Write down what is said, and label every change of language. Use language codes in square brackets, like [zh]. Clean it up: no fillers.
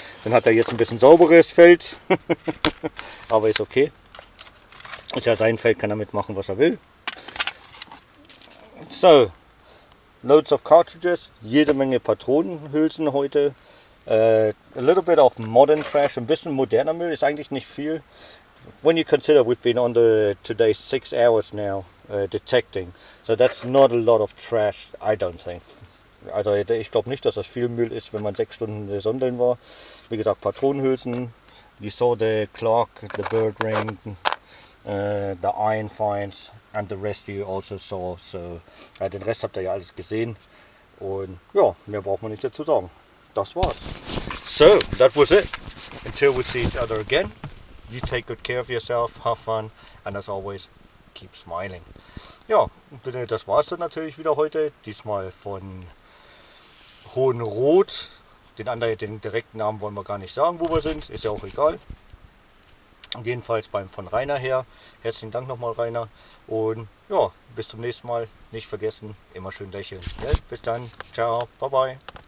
[de] Dann hat er jetzt ein bisschen sauberes Feld, aber ist okay. Ist ja sein Feld, kann er mitmachen, was er will. [en] So, loads of cartridges, [de] jede Menge Patronenhülsen heute. [en] A little bit of modern trash, [de] ein bisschen moderner Müll, ist eigentlich nicht viel. [en] When you consider we've been on today 6 hours now detecting, so that's not a lot of trash, I don't think. [de] Also ich glaube nicht, dass das viel Müll ist, wenn man 6 Stunden sondeln war. Wie gesagt, Patronenhülsen, [en] you saw the clock, the bird ring, the iron fines and the rest you also saw. [de] So den Rest habt ihr ja alles gesehen und ja, mehr braucht man nicht dazu sagen. Das war's. [en] So that was it. Until we see each other again. You take good care of yourself, have fun, and as always, keep smiling. [de] Ja, das war es dann natürlich wieder heute. Diesmal von Hohenroth. Den direkten Namen wollen wir gar nicht sagen, wo wir sind. Ist ja auch egal. Jedenfalls von Rainer her. Herzlichen Dank nochmal, Rainer. Und ja, bis zum nächsten Mal. Nicht vergessen, immer schön lächeln. Ja, bis dann. Ciao. Bye bye.